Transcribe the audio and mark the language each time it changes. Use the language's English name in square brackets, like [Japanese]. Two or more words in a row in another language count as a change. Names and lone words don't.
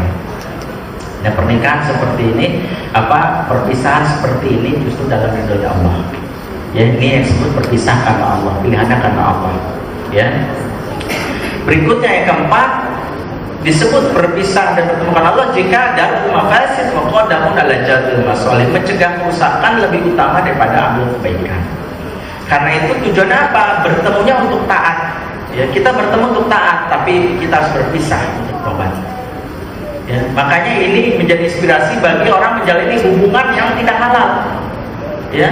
[Indonesian] Nah, pernikahan seperti ini, perpisahan seperti ini justru dalam ridho Allah. Ya, ini yang disebut berpisah karena Allah, pilihannya karena Allah, ya. Berikutnya yang keempat, disebut berpisah dan bertemu karena Allah jika [Arabic] درء المفاسد مقدم على جلب المصالح, [Indonesian] mencegah kerusakan lebih utama daripada ambil kebaikan. Karena itu tujuannya apa? Bertemunya untuk taat, ya, kita bertemu untuk taat, tapi kita harus berpisah untuk tobat, ya. Makanya ini menjadi inspirasi bagi orang menjalani hubungan yang tidak halal, ya.